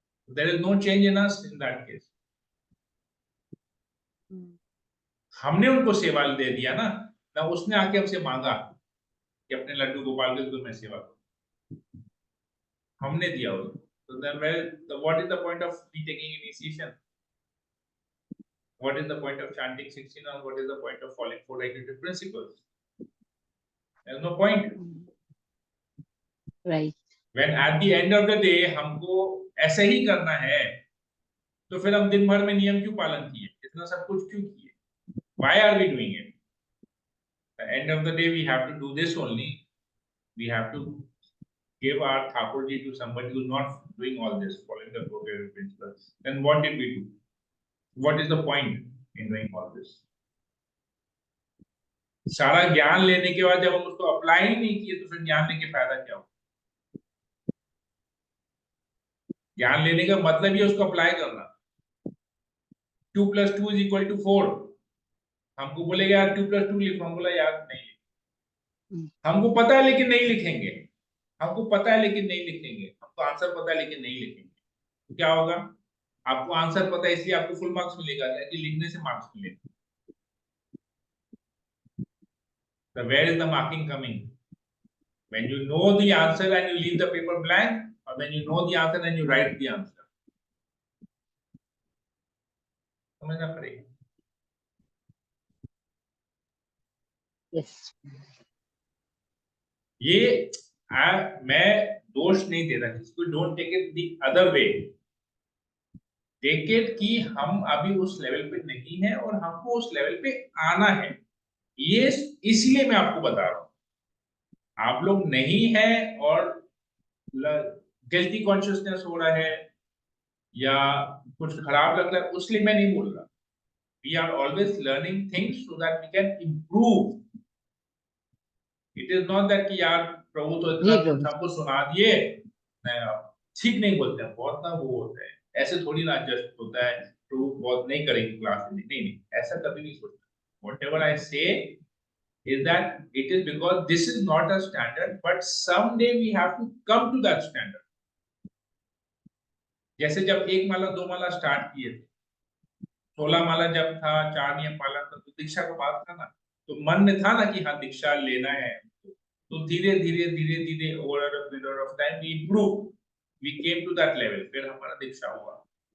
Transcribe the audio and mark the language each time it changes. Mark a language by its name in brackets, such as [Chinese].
[English] There is no change in us in that case. [Hindi] हमने उनको सेवा दे दिया ना उसने आके हमसे मांगा कि अपने लड्डू गोपाल के तुम्हें सेवा करो, हमने दिया उसको। [English] तो then what is the point of me taking initiation? What is the point of chanting 16 or what is the point of following 4 principles? There's no point. Right, When at the end of the day [Hindi] हमको ऐसे ही करना है, तो फिर हम दिन भर में नियम क्यों पालन किए, इतना सब कुछ क्यों किए? [English] Why are we doing it? At the end of the day we have to do this only. We have to give our Thakurji to somebody who's not doing all this, following the 4 principles. Then what did we do? What is the point in doing all this? [Hindi] सारा ज्ञान लेने के बाद जब हम उसको apply ही नहीं किए, तो फिर ज्ञान लेने के फायदा क्या हो? ज्ञान लेने का मतलब ही उसको अप्लाई करना। 2 + 2 = 4। हमको बोलेगा यार 2 + 2 लिखो, हम बोला यार नहीं लिखो। हमको पता है लेकिन नहीं लिखेंगे, हमको पता है लेकिन नहीं लिखेंगे, हमको आंसर पता है लेकिन नहीं लिखेंगे, तो क्या होगा? आपको आंसर पता है इसलिए आपको फुल मार्क्स मिलेगा, लेकिन लिखने से मार्क्स मिलेगा। [English] So where is the marking coming? When you know the answer and you leave the paper blank, or when you know the answer and you write the answer? [Hindi] समझना पड़ेगा। [English] yes, [Hindi] ये मैं दोष नहीं दे रहा किसको, [English] don't take it the other way, [Hindi] take it कि हम अभी उस लेवल पे नहीं है और हमको उस लेवल पे आना है। ये इसलिए मैं आपको बता रहा हूं, आप लोग नहीं है और गिल्टी कॉन्शियसनेस हो रहा है या कुछ खराब लग रहा है, उसलिए मैं नहीं बोल रहा। [English] We are always learning things so that we can improve. It is not that [Hindi] कि यार प्रभु तो जी इतना प्रभु। सबको सुना दिए, ठीक नहीं बोलते हैं, बहुत ना वो होता है, ऐसे थोड़ी ना एडजस्ट होता है, प्रभु बहुत नहीं करेंगे क्लास में, नहीं नहीं, ऐसा कभी नहीं सोचता। [English] Whatever I say is that it is because this is not a standard, but someday we have to come to that standard. [Hindi] जैसे जब 1 माला 2 माला स्टार्ट किए थे, 16 माला जब था, 4 नियम पालन था, तो दीक्षा का बात था ना, तो मन में था ना कि हाँ दीक्षा लेना है, तो धीरे धीरे धीरे धीरे [English] over a period of time we improve, we came to that level, [Hindi] फिर हमारा दीक्षा हुआ।